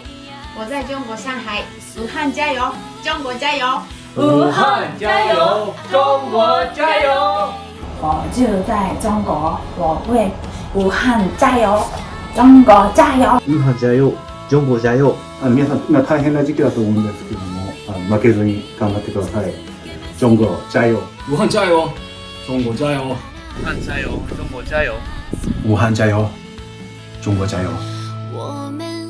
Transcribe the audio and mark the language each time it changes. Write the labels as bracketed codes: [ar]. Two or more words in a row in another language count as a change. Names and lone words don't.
[zh] 我在中国上海，武汉加油，中国加油！武汉加油，中国加油！我就在中国，我为武汉加油，中国加油！武漢加油、中国加油！ [ja] 皆さん今大変な時期だと思うんですけども、負けずに頑張ってください。 [zh] 中国加油！武漢加油！中國加油！武漢加油！中國加油！武漢加油！中國加油！我